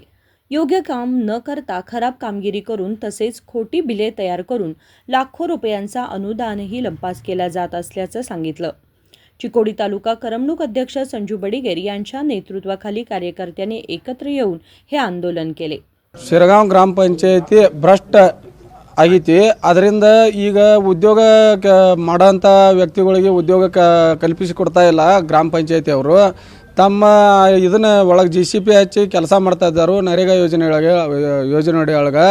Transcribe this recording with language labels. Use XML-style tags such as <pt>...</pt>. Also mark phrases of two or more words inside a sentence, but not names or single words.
<mr>योग्य काम न करता खराब कामगिरी करून तसेच खोटी बिले तयार करून लाखो रुपयांचा अनुदानही लंपास केला जात असल्याचं सांगितलं। चिकोडी तालुका करमणूक अध्यक्ष संजू बडिगेर यांच्या नेतृत्वाखाली कार्यकर्त्यांनी एकत्र येऊन हे आंदोलन केले।</mr> <kn>ಶಿರಗಾಂವ್ ಗ್ರಾಮ ಪಂಚಾಯತಿ ಭ್ರಷ್ಟ ಆಗೈತಿ। ಅದರಿಂದ ಈಗ ಉದ್ಯೋಗ ಮಾಡೋಂಥ ವ್ಯಕ್ತಿಗಳಿಗೆ ಉದ್ಯೋಗ ಕಲ್ಪಿಸಿಕೊಡ್ತಾ ಇಲ್ಲ ಗ್ರಾಮ ಪಂಚಾಯತಿ ಅವರು। ತಮ್ಮ ಇದನ್ನ ಒಳಗೆ JCP ಹಚ್ಚಿ ಕೆಲಸ ಮಾಡ್ತಾ ಇದ್ದಾರೆ ನರೇಗಾ ಯೋಜನೆ ಒಳಗೆ।</kn>